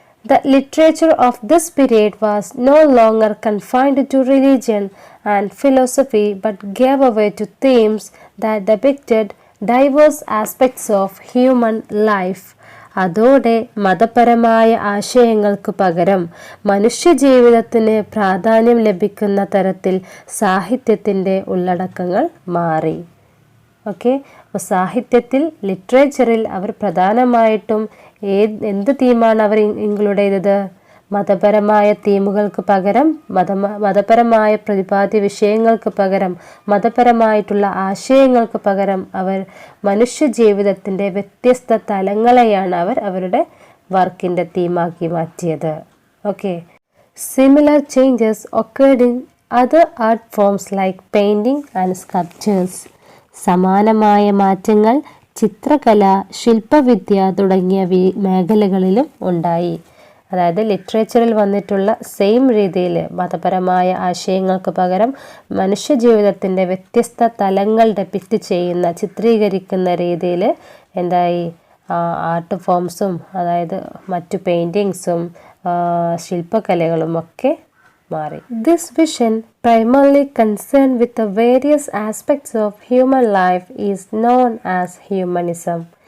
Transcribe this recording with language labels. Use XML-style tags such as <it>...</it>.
<en>The literature of this period was no longer confined to religion and philosophy but gave way to themes that depicted diverse aspects of human life.</en> <ml>അതോടെ മതപരമായ ആശയങ്ങൾക്ക് പകരം മനുഷ്യജീവിതത്തിന് പ്രാധാന്യം ലഭിക്കുന്ന തരത്തിൽ സാഹിത്യത്തിൻ്റെ ഉള്ളടക്കങ്ങൾ മാറി. ഓക്കെ, അപ്പോൾ സാഹിത്യത്തിൽ, ലിറ്ററേച്ചറിൽ അവർ പ്രധാനമായിട്ടും എന്ത് തീമാണ് അവർ ഇൻക്ലൂഡ് ചെയ്തത്? മതപരമായ തീമുകൾക്ക് പകരം, മതപരമായ പ്രതിപാദ്യ വിഷയങ്ങൾക്ക് പകരം, മതപരമായിട്ടുള്ള ആശയങ്ങൾക്ക് പകരം അവർ മനുഷ്യ ജീവിതത്തിൻ്റെ വ്യത്യസ്ത തലങ്ങളെയാണ് അവർ അവരുടെ വർക്കിൻ്റെ തീമാക്കി മാറ്റിയത്.</ml> <en>Okay, similar changes occurred in other art forms like painting and sculptures.</en> <ml>സമാനമായ മാറ്റങ്ങൾ ചിത്രകല, ശില്പവിദ്യ തുടങ്ങിയ മേഖലകളിലും ഉണ്ടായി. അതായത് ലിറ്ററേച്ചറിൽ വന്നിട്ടുള്ള സെയിം രീതിയിൽ മതപരമായ ആശയങ്ങൾക്ക് പകരം മനുഷ്യജീവിതത്തിൻ്റെ വ്യത്യസ്ത തലങ്ങൾ ഡെപ്പിക്റ്റ് ചെയ്യുന്ന, ചിത്രീകരിക്കുന്ന രീതിയിൽ എന്തായി ആർട്ട് ഫോംസും, അതായത് മറ്റു പെയിൻറ്റിങ്സും ശില്പകലകളും ഒക്കെ മാറി.</ml> <en>This vision primarily concerned with the various aspects of human life is known as humanism.</en>